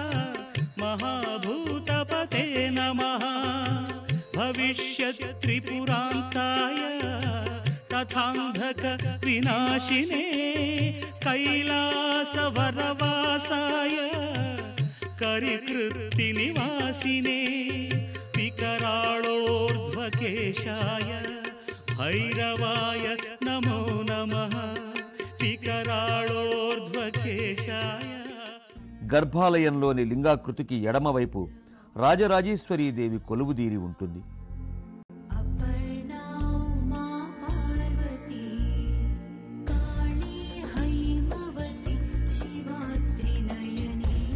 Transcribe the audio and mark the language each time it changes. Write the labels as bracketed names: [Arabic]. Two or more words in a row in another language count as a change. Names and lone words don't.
[Sanskrit] महाभूतपते नमः भविष्यत्त्रिपुरान्ताय तथान्धक विनाशिने कैलासवरवासाय करिकृत्तिनिवासिने विकराळोर्ध्वकेशाय भैरवाय नमो नमः विकराळोर्ध्वकेशाय [Telugu] గర్భాలయంలోని లింగాకృతికి ఎడమవైపు రాజరాజేశ్వరీదేవి కొలువుదీరి ఉంటుంది. [Sanskrit] అపర్ణా ఉమా పార్వతీ కాళీ హైమవతి శివాత్రినయనీ.